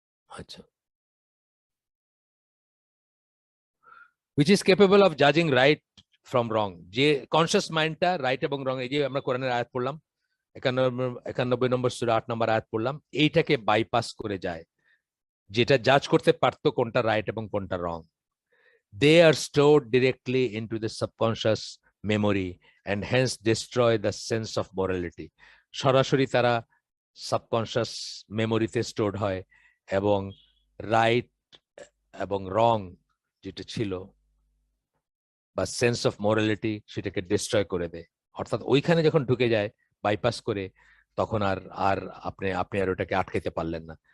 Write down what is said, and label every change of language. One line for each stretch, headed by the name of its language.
Bangla: আচ্ছা,
English: which is capable of judging right from wrong,
Bangla: যে conscious মাইন্ডটা রাইট এবং রং, এই যে আমরা কোরআনের আয়াত পড়লাম 91 নম্বর সূরা 8 নম্বর আয়াত পড়লাম, এইটাকে বাইপাস করে যায়, যেটা জাজ করতে পারতো কোনটা রাইট এবং কোনটা রং।
English: They are stored directly into the subconscious memory and hence destroy the sense of morality.
Bangla: সরাসরি তারা সাবকনশিয়াস মেমোরিতে স্টোরড হয় এবং রাইট এবং রং যেটা ছিল বা সেন্স অফ মোরালিটি সেটাকে ডিস্ট্রয় করে দেয়। অর্থাৎ ওইখানে যখন ঢুকে যায় বাইপাস করে, তখন আর আর আপনি আপনি আর ওটাকে আটকাইতে পারলেন না।